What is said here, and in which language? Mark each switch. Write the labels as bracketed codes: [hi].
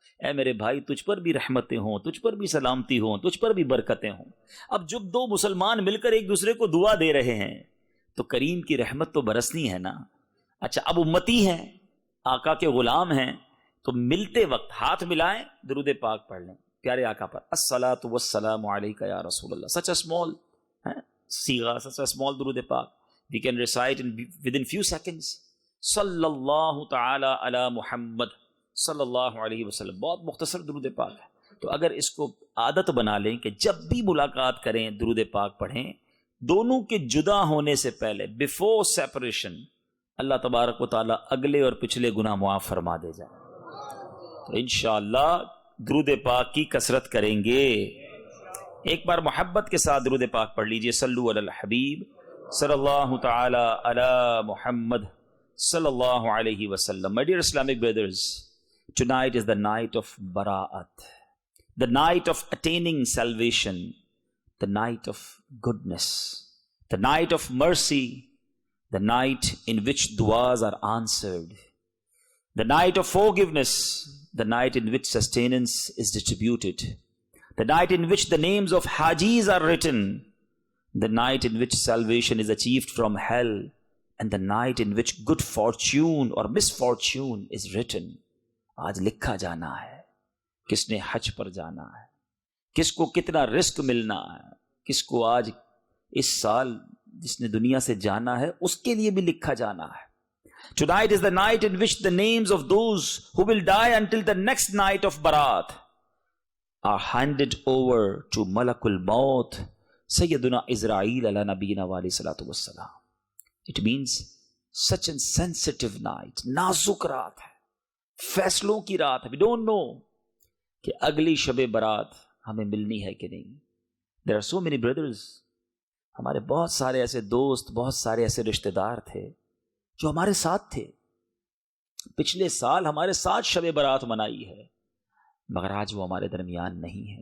[ur] اے میرے بھائی تجھ پر بھی رحمتیں ہوں, تجھ پر بھی سلامتی ہوں, تجھ پر بھی برکتیں ہوں. اب جب دو مسلمان مل کر ایک دوسرے کو دعا دے رہے ہیں تو کریم کی رحمت تو برسنی ہے نا. اچھا, اب امتی ہیں, آقا کے غلام ہیں, تو ملتے وقت ہاتھ ملائیں, درود پاک پڑھ لیں پیارے آقا پر. [ar] الصلاۃ والسلام علیک یا رسول اللہ. [en] Such a small سیغہ, such a small درود پاک. We can recite within few seconds [ar] صلی اللہ تعالی علی محمد صلی اللہ علیہ وسلم. [ur] بہت مختصر درود پاک ہے. تو اگر اس کو عادت بنا لیں کہ جب بھی ملاقات کریں درود پاک پڑھیں, دونوں کے جدا ہونے سے پہلے, [en] before separation, [ur] اللہ تبارک و تعالیٰ اگلے اور پچھلے گناہ معاف فرما دے جائے. تو انشاءاللہ درود پاک کی کثرت کریں گے. ایک بار محبت کے ساتھ درود پاک پڑھ لیجئے. [ar] صلو علی الحبیب صلی اللہ تعالی علی محمد صلی اللہ علیہ وسلم. [en] My dear Islamic brothers, tonight is the night of bara'at, the night of attaining salvation, the night of goodness, the night of mercy, the night in which du'as are answered, the night of forgiveness, the night in which sustenance is distributed, the night in which the names of hajis are written, the night in which salvation is achieved from hell, and the night in which good fortune or misfortune is written. [ur] آج لکھا جانا ہے کس نے حج پر جانا ہے, کس کو کتنا رزق ملنا ہے, کس کو آج اس سال جس نے دنیا سے جانا ہے اس کے لیے بھی لکھا جانا ہے. [en] Tonight is the night in which the names of those who will die until the next night of Barat are handed over to Malakul Maut, Sayyiduna Israel ala nabiyina wa alayhi salatu wassalam. It means such a sensitive night, [ur] نازک رات ہے, فیصلوں کی رات ہے. [en] We don't know [ur] کہ اگلی شب برات ہمیں ملنی ہے کہ نہیں. [en] There are so many brothers, [ur] ہمارے بہت سارے ایسے دوست, بہت سارے ایسے رشتہ دار تھے جو ہمارے ساتھ تھے, پچھلے سال ہمارے ساتھ شب برات منائی ہے, مگر آج وہ ہمارے درمیان نہیں ہے.